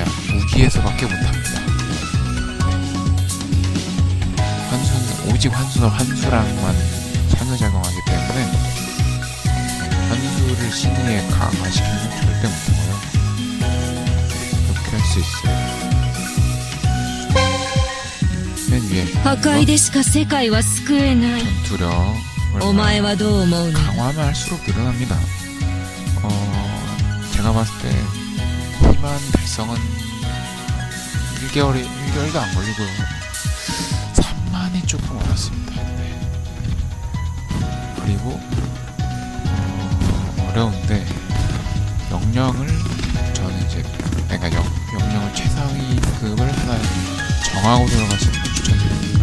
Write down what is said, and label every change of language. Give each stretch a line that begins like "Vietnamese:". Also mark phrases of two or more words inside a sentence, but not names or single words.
Korean: 무기에서밖에 못합니다. 환수는 오직 환수랑만 상호작용하기 때문에 환수를 신의에 강화시키는 건 절대 못하고요. 그렇게 할 수 있어요. 맨 위에
Japanese: 破壊でしか世界は救えない。
Korean: 전투력을
Japanese: お前はどう思うの？
Korean: 강화하면 할수록 늘어납니다. 제가 봤을 때 희망 달성은 1개월도 안 걸리고요. 3만이 조금 어렵습니다. 네. 그리고 어려운데 영령을 저는 이제 그러니까 영령을 최상위급을 하나 정하고 들어가시는 걸 추천드립니다.